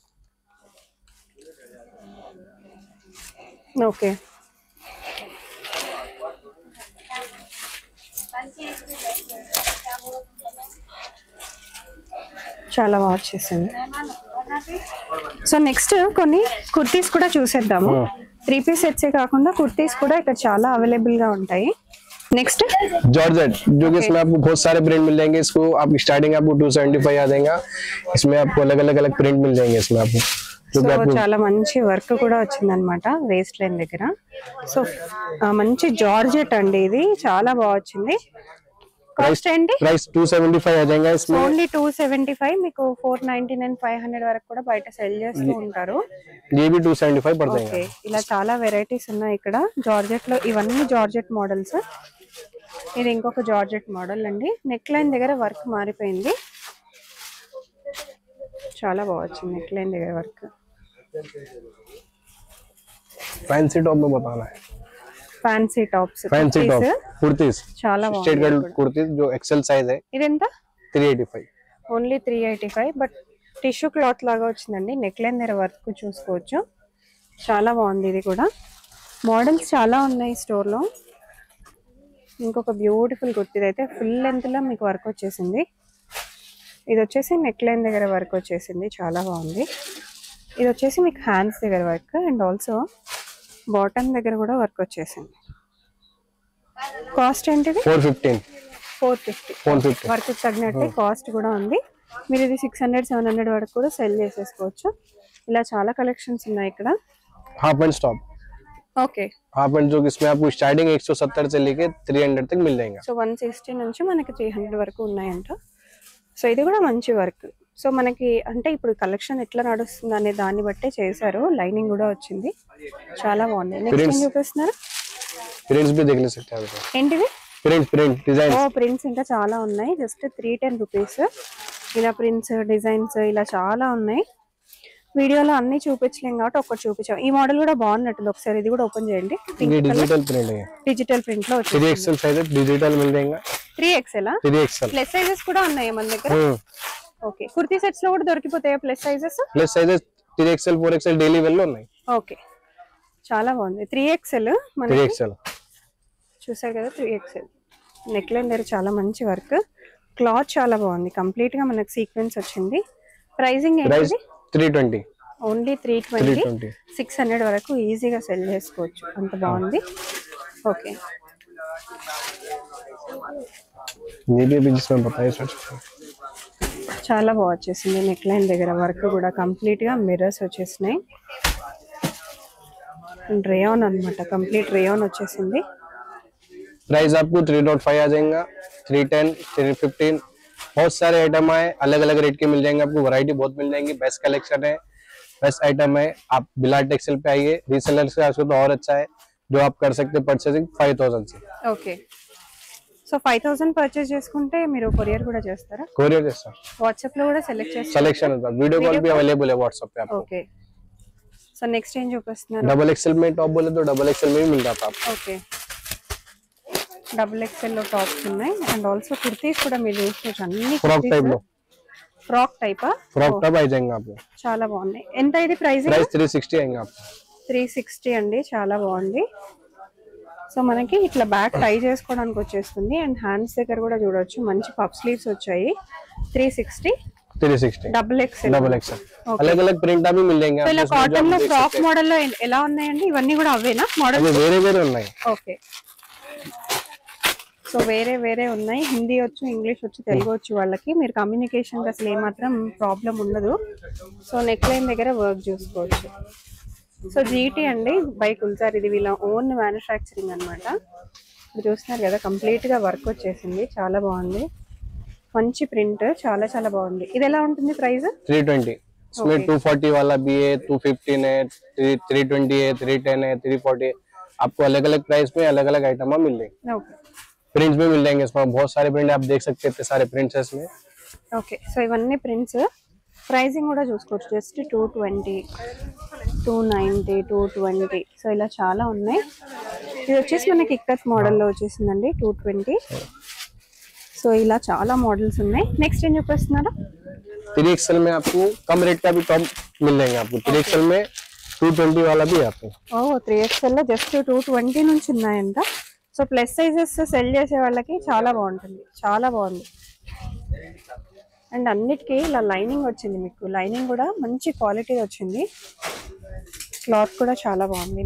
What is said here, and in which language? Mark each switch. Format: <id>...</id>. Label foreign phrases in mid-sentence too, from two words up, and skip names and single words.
<te>ఓకే చాలా బాగా వచ్చేసింది.</te> <en>so next</en> <te>కొన్ని కుర్తీస్ కూడా చూసేద్దాము. 3 పీస్ సెట్సే కాకుండా కుర్తీస్ కూడా ఇక్కడ చాలా అవైలబుల్ గా ఉంటాయి.</te> <hi>नेक्स्ट जॉर्जेट, जो कि इसमें आपको बहुत सारे प्रिंट मिल जाएंगे. इसको आपकी स्टार्टिंग आपको 275 आ जाएगा. इसमें आपको अलग अलग प्रिंट मिल जाएंगे. इसमें आपको</hi> <te>చాలా మంచి వర్క్ కూడా వచ్చిందన్నమాట</te> <en>waist line</en> <te>దగ్గర. సో మంచి జార్జెట్ అండి, ఇది చాలా బాగా వచ్చింది. కాస్ట్ ఏంటి?</te> <hi>ప్రైస్ 275 आ जाएगा. इसमें</hi> <te>ఓన్లీ 275. మీకు 499, 500 వరకు కూడా బయట సెల్ చేస్తూ ఉంటారు.</te> <hi>ये भी 275 पड़ जाएगा.</hi> <te>ఓకే, ఇలా చాలా వెరైటీస్ ఉన్నాయి ఇక్కడ జార్జెట్ లో. ఇవన్నీ</te> <en>georgette models.</en> <te>ఇది ఇంకొక</te> <en>georgette model</en> <te>అండి.</te> <en>neck line</en> <te>దగ్గర వర్క్ మారిపోయింది. చాలా బాగా వచ్చింది</te> <en>neck line</en> <te>దగ్గర వర్క్.</te> <en>fancy top</en> <hi>में बताना है,</hi> <en>fancy tops, fancy top</en> <hi>कुर्तीज,</hi> <te>చాలా</te> <hi>स्ट्रेट</hi> <te>బాగుంది.</te> <hi>कट कुर्तीज जो</hi> <en>XL size</en> <hi>है</hi> <te>ఇదెంత? 385. ఓన్లీ 385.</te> <en>but tissue cloth</en> <te>లాగా వచ్చిందండి.</te> <en>neck line</en> <te>దగ్గర వర్క్ చూసుకోవచ్చు. చాలా బాగుంది. ఇది కూడా మోడల్స్ చాలా ఉన్నాయి స్టోర్ లో. ఇంకొక బ్యూటిఫుల్ కుర్తీ అయితే</te> <en>full length</en> <te>లో మీకు వర్క్ వచ్చేసింది. ఇది వచ్చేసి</te> <en>neck line</en> <te>దగ్గర వర్క్ వచ్చేసింది, చాలా బాగుంది. ఇది వచ్చేసి మీకు హ్యాండ్స్ దగ్గర</te> <en>work and also bottom</en> <te>దగ్గర కూడా వర్క్ వచ్చేసింది. కాస్ట్ ఏంటిది? 450. వర్క్ తగినట్టే కాస్ట్ కూడా ఉంది. మీరు ఇది 600-700 వరకు కూడా సెల్ చేసేసుకోవచ్చు. ఇలా చాలా కలెక్షన్స్ ఉన్నాయి ఇక్కడ.</te> <en>half pant top,</en> <te>ఓకే.</te> <en>half pant</en> <hi>जो इसमें आपको स्टार्टिंग 170 से लेके 300 तक मिल जाएगा.</hi> <te>సో 160 నుంచి మనకి 300 వరకు ఉన్నాయంట. సో ఇది కూడా మంచి వర్క్. సో మనకి అంటే ఇప్పుడు కలెక్షన్ ఎట్లా నడుస్తుంది అనే దాన్ని బట్టే చేశారు. లైనింగ్ కూడా వచ్చింది, చాలా బాగుంది. నెక్స్ట్ ఏం చూపిస్తున్నారు?</te> <hi>प्रिंट्स भी देख ले सकते हैं आप.</hi> <te>ఏంటిది?</te> <en>print design.</en> <te>ఓ ప్రింట్స్ ఇంకా చాలా ఉన్నాయి. జస్ట్ 310 రూపీస్. ఇలా</te> <en>prints designs</en> <te>ఇలా చాలా ఉన్నాయి. వీడియోలో అన్ని చూపించలేం కాబట్టి ఒక్కటి చూపించాం. ఈ మోడల్ కూడా బాగున్నట్టుంది. ఒకసారి ఇది కూడా ఓపెన్ చేయండి.</te> <hi>ये</hi> <en>digital print</en> <hi>है,</hi> <en>digital print</en> <te>లో వచ్చింది.</te> <hi>3XL साइज है, डिजिटल मिल जाएगा. 3XL 3XL</hi> <en>plus sizes</en> <te>కూడా ఉన్నాయి మన దగ్గర. ఓకే. కుర్తీ సెట్స్ లో కూడా దొరికిపోతాయా</te> <en>plus sizes? plus sizes</en> <te>3XL 4XL</te> <en>daily wear</en> <te>లో ఉన్నాయి. ఓకే, చాలా బాగుంది. 3XL 3XL చూసారు కదా. 3XL</te> <en>neck line</en> <te>దగ్గర చాలా మంచి వర్క్. క్లాత్ చాలా బాగుంది. కంప్లీట్ గా మనకి సీక్వెన్స్ వచ్చింది. ప్రైసింగ్ ఏంటి? 320. ఓన్లీ 320. 600 వరకు ఈజీగా సెల్ చేసుకోవచ్చు, అంత బాగుంది. ఓకే.</te> <hi>ये भी जिसमें बताइए सर.</hi> <te>చాలా బాగా వచ్చేసింది.</te> <en>neck line</en> <te>దగ్గర వర్క్ కూడా కంప్లీట్ గా మిర్రర్స్ వచ్చేసినాయి. రేయాన్ అన్నమాట, కంప్లీట్ రేయాన్ వచ్చేసింది.</te> <hi>प्राइस आपको 3.5 आ जाएगा, 310, 315. बहुत सारे आइटम है, अलग अलग रेट के मिल जाएंगे आपको. वैरायटी बहुत मिल जाएंगी.</hi> <en>best collection</en> <hi>है,</hi> <en>best item</en> <hi>है. आप बिलाट टेक्सटाइल पे आइए. रीसेलर से आपको तो और अच्छा है, जो आप कर सकते हैं परचेसिंग 5000 से.</hi> <te>ఓకే. సో 5000 పర్చేస్ చేసుకుంటే మీరు కొరియర్ కూడా చేస్తారా?</te> <hi>कोरियर जैसा</hi> <te>వాట్సాప్ లో కూడా సెలెక్ట్ చేస్తారా?</te> <hi>सिलेक्शन होता है.</hi> <en>video call</en> <hi>भी अवेलेबल है व्हाट्सएप पे आपको.</hi> <te>ఓకే.</te> <en>so next</en> <te>ఏం చూపిస్తున్నారు?</te> <hi>XXL में टॉप बोले तो XXL में भी मिल जाता है आपको.</hi> <te>ఓకే. XXL లో టాప్స్ ఉన్నాయి</te> <en>and also</en> <te>కుర్తీస్ కూడా మీరు చూసుకోవచ్చు. అన్ని</te> <en>frock type</en> <hi>लो,</hi> <te>ఫ్రాక్ టైపా?</te> <en>frock type</en> <hi>आ जाएंगे आपको.</hi> <te>చాలా బాగున్నాయి. ఎంత ఇది ప్రైస్?</te> <hi>360 आएंगे आपको.</hi> <te>360 అండి, చాలా బాగుంది. సో మనకి ఇట్లా</te> <en>back tie</en> <te>చేసుకోవడానికి వచ్చేస్తుంది అండ్ హ్యాండ్స్ దగ్గర కూడా చూడొచ్చు మంచి</te> <en>puff sleeves</en> <te>వచ్చాయి. 360 XXL.</te> <hi>अलग अलग प्रिंट भी मिल जाएंगे.</hi> <te>ఇలా కాటన్ లో</te> <en>frock model</en> <te>లో ఎలా ఉన్నాయండి? ఇవన్నీ కూడా అవేనా మోడల్? వేరే వేరే ఉన్నాయి. ఓకే. సో వేరే వేరే ఉన్నాయి. హిందీ వచ్చు, ఇంగ్లీష్ వచ్చు, తెలుగు వచ్చు వాళ్ళకి. మీరు కమ్యూనికేషన్ అసలు ఏమాత్రం ప్రాబ్లం ఉండదు.</te> <en>so neck line</en> <te>దగ్గర వర్క్ చూసుకోవచ్చు. సో జీటీ అండి బై కుల్సార్, ఇది వీళ్ళ</te> <en>own manufacturing</en> <te>అనమాట. మీరు చూస్తున్నారు కదా, కంప్లీట్ గా వర్క్ వచ్చేసింది, చాలా బాగుంది. మంచి ప్రింట్, చాలా చాలా బాగుంది. ఇది ఎలా ఉంటుంది ప్రైస్? 320.</te> <hi>इसमें 240 वाला भी है, 215 है, 320 है, 310 है, 340. आपको अलग अलग प्राइस में अलग अलग आइटम मिल जाएंगे.</hi> <te>ఓకే.</te> <hi>प्रिंट्स भी मिल जाएंगे. इसमें बहुत सारे प्रिंट आप देख सकते हैं, सारे प्रिंट्स है इसमें.</hi> <te>ఓకే. సో ఇవన్నీ ప్రింట్స్. ప్రైసింగ్ కూడా చూసుకోవచ్చు. జస్ట్ 220, 290, 220. సో ఇలా చాలా ఉన్నాయి. ఇది వచ్చేసి మనకి ఇక్కత్ మోడల్లో వచ్చేసిందండి 220. సో ఇలా చాలా మోడల్స్ ఉన్నాయి. నెక్స్ట్ ఏం చూపిస్తున్నారు?</te> <hi>3XL में आपको कम रेट का भी टॉप मिल जाएंगे आपको. 3XL में 220 वाला भी आपको.</hi> <te>3XL లో జస్ట్ 220 నుంచి ఉన్నాయంట.</te> <en>so plus sizes</en> <te>సెల్ చేసే వాళ్ళకి చాలా బాగుంటుంది, చాలా బాగుంది. అండ్ అన్నిటికీ ఇలా లైనింగ్ వచ్చింది. మీకు లైనింగ్ కూడా మంచి క్వాలిటీ వచ్చింది. క్లాత్ కూడా చాలా బాగుంది.</te>